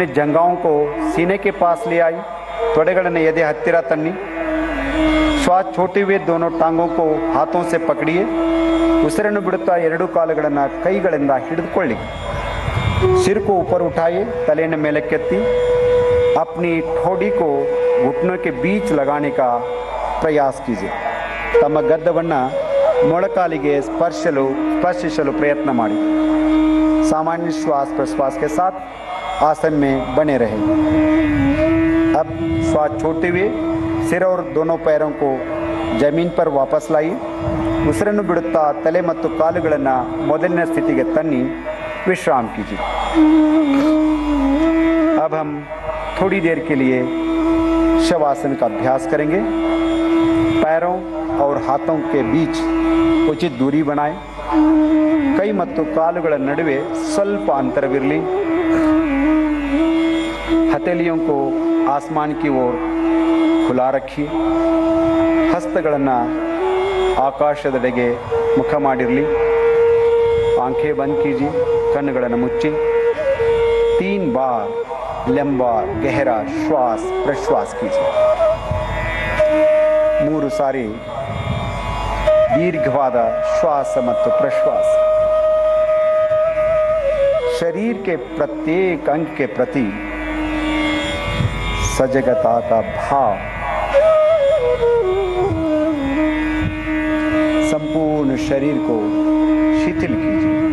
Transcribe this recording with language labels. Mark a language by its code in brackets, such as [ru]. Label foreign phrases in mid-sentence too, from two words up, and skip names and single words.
[hi] जंघाओं को सीने के पास ले आई, [kn] ತೊಡೆಗಳನ್ನು ಎದೆ ಹತ್ತಿರ ತನ್ನಿ, [hi] श्वास छोड़ते हुए दोनों टांगों को हाथों से पकड़िए, [kn] ಉಸಿರನ್ನು ಬಿಡುತ್ತಾ ಎರಡೂ ಕಾಲುಗಳನ್ನು ಕೈಗಳಿಂದ ಹಿಡಿದುಕೊಳ್ಳಿ, [hi] सिर को ऊपर उठाइए, [kn] ತಲೆಯನ್ನು ಮೇಲಕ್ಕೆತ್ತಿ, [hi] अपनी ठोड़ी को घुटनों के बीच लगाने का प्रयास कीजिए, [kn] ತಮ್ಮ ಗದ್ದವನ್ನು ಮೊಳಕಾಲಿಗೆ ಸ್ಪರ್ಶಿಸಲು ಪ್ರಯತ್ನ ಮಾಡಿ, [hi] सामान्य श्वास प्रश्वास के साथ आसन में बने रहें। अब श्वास छोड़ते हुए सिर और दोनों पैरों को जमीन पर वापस लाइए, [kn] ಉಸಿರನ್ನು ಬಿಡುತ್ತಾ ತಲೆ ಮತ್ತು ಕಾಲುಗಳನ್ನು ಮೊದಲಿನ ಸ್ಥಿತಿಗೆ ತನ್ನಿ [hi] विश्राम कीजिए। अब हम थोड़ी देर के लिए शवासन का अभ्यास करेंगे। पैरों और हाथों के बीच उचित दूरी बनाएं, [kn] ಕೈ ಮತ್ತು ಕಾಲುಗಳ ನಡುವೆ ಸ್ವಲ್ಪ ಅಂತರವಿರಲಿ, [hi] हथेलियों को आसमान की ओर खुला रखिए, [kn] ಹಸ್ತಗಳನ್ನು ಆಕಾಶದೆಡೆಗೆ ಮುಖ ಮಾಡಿರಲಿ, [hi] आंखें बंद कीजिए, [kn] ಕಣ್ಣುಗಳನ್ನು ಮುಚ್ಚಿ, [hi] 3 बार लंबा गहरा श्वास प्रश्वास कीजिए, [kn] 3 ಸಾರಿ ದೀರ್ಘವಾದ ಶ್ವಾಸ ಮತ್ತು ಪ್ರಶ್ವಾಸ। [hi] शरीर के प्रत्येक अंग के प्रति सजगता का भाव, संपूर्ण शरीर को शिथिल कीजिए,